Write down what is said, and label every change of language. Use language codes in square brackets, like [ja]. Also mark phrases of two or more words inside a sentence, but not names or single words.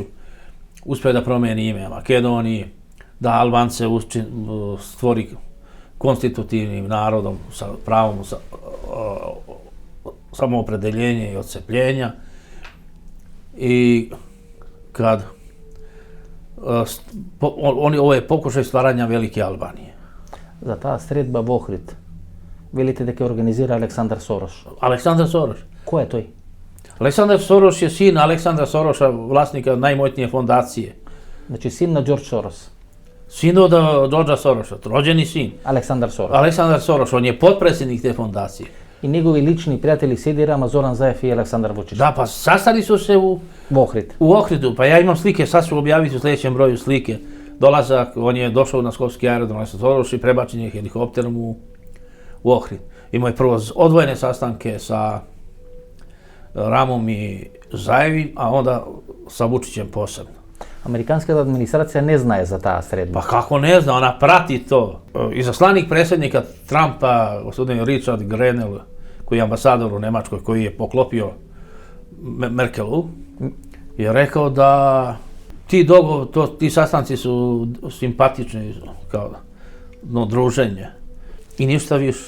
[sr] Uspio da promijeni ime Makedoniji, da Albance stvori konstitutivnim narodom sa pravom samoopredeljenja i odcepljenja. I kad ovo je pokušaj stvaranja velike Albanije. [mk] За таа средба во Охрид, велите дека организира Александар Сорош. [sr] Aleksandar Soroš. [mk] Кој е тој? [sr] Aleksandar Soroš je sin Aleksandra Soroša, vlasnika najmoćnije fondacije. [mk] Значи син на Џорџ Сорос. [sr] Sin od Đorđa Soroša, rođeni sin. [mk] Александар Сорош. [sr] Aleksandar Soroš, on je potpredsjednik te fondacije. [mk] И негови лични пријатели Седи Рама, Зоран Заев и Александар Вучич. [sr] Da, pa sastali su se [mk] Во Охрид. [sr] u Ohridu, pa ja imam slike, sad ću objaviti u sljedećem broju slike. Dolazak, on je došao na skopski aerodrom Aleksandar Soroš i prebačen je helikopterom u Ohrid. Imao je prvo odvojene sastanke sa Ramom i Zaevim, a onda sa Vučićem posebno. [mk] Американската администрација не знае за таа средба. [sr] Pa kako ne zna, ona prati to. Izaslanik predsjednika Trumpa, gospodin Richard Grenell, koji je ambasador u Nemačkoj, koji je poklopio Merkelu, je rekao da ti sastanci su simpatični kao druženje i ništa više.